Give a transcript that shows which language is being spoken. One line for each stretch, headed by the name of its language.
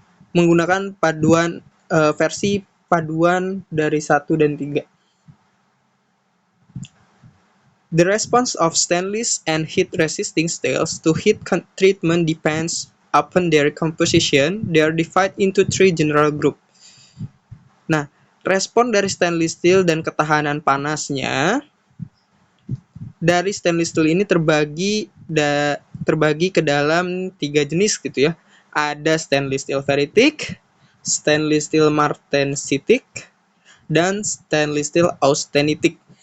Indonesian: Menggunakan versi paduan dari 1 dan 3.
English: The response of stainless and heat-resisting steels to heat treatment depends upon their composition. They are divided into 3 general groups.
Indonesian: Nah, respon dari stainless steel dan ketahanan panasnya dari stainless steel ini terbagi ke dalam 3 jenis gitu ya. Ada stainless steel ferritic, stainless steel martensitic, dan stainless steel austenitic.